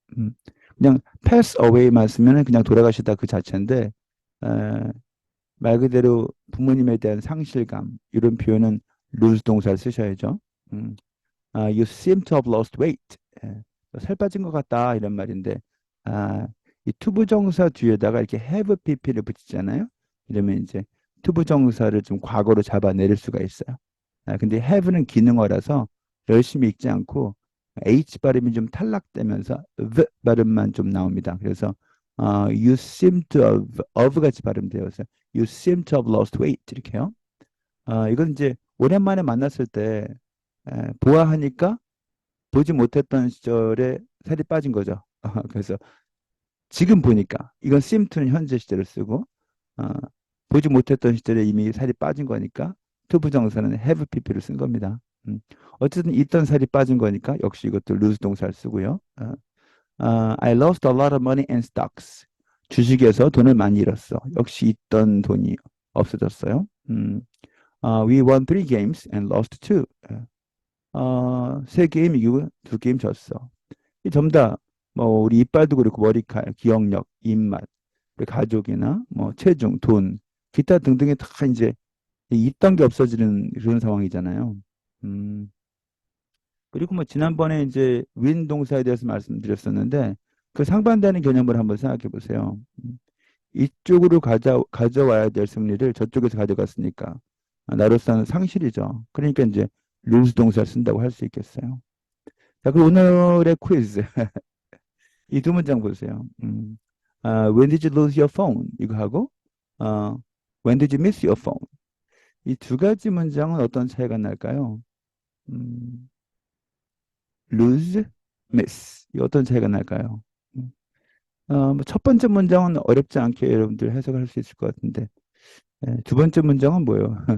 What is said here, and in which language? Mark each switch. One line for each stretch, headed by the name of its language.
Korean: 음, 그냥 pass away만 쓰면 그냥 돌아가시다 그 자체인데 에, 말 그대로 부모님에 대한 상실감 이런 표현은 lose 동사를 쓰셔야죠.
English: You seem to have lost weight.
Korean: 예, 살 빠진 것 같다 이런 말인데 이 투부정사 뒤에다가 이렇게 have pp를 붙이잖아요. 이러면 이제 투부정사를 좀 과거로 잡아내릴 수가 있어요. 근데 have는 기능어라서 열심히 읽지 않고 H 발음이 좀 탈락되면서 the 발음만 좀 나옵니다. 그래서
English: you seem to have of
Korean: 같이 발음되어서
English: you seem to have lost weight
Korean: 이렇게요. 이건 이제 오랜만에 만났을 때 보아하니까 보지 못했던 시절에 살이 빠진 거죠. 그래서 지금 보니까 이건 seem to는 현재 시제를 쓰고 어, 보지 못했던 시절에 이미 살이 빠진 거니까 to 부정사는 have pp를 쓴 겁니다. 어쨌든 있던 살이 빠진 거니까 역시 이것도 lose 동사를 쓰고요.
English: I lost a lot of money in stocks.
Korean: 주식에서 돈을 많이 잃었어. 역시 있던 돈이 없어졌어요.
English: We won three games and lost two.
Korean: 세 게임 이기고 두 게임 졌어. 이 전부 다 뭐 우리 이빨도 그렇고 머리칼, 기억력, 입맛, 그리고 가족이나 뭐 체중, 돈, 기타 등등이 다 이제 있던 게 없어지는 그런 상황이잖아요. 음, 그리고 뭐 지난번에 이제 win 동사에 대해서 말씀드렸었는데 그 상반되는 개념을 한번 생각해 보세요. 이쪽으로 가져와야 될 승리를 저쪽에서 가져갔으니까 나로서는 상실이죠. 그러니까 이제 lose 동사를 쓴다고 할 수 있겠어요. 자, 그럼 오늘의 퀴즈. 이 두 문장 보세요.
English: When did you lose your phone?
Korean: 이거 하고, 어,
English: When did you miss your phone?
Korean: 이 두 가지 문장은 어떤 차이가 날까요?
English: 음, lose, miss.
Korean: 이 어떤 차이가 날까요? 뭐첫 번째 문장은 어렵지 않게 여러분들 해석할 수 있을 것 같은데, 두 번째 문장은 뭐예요?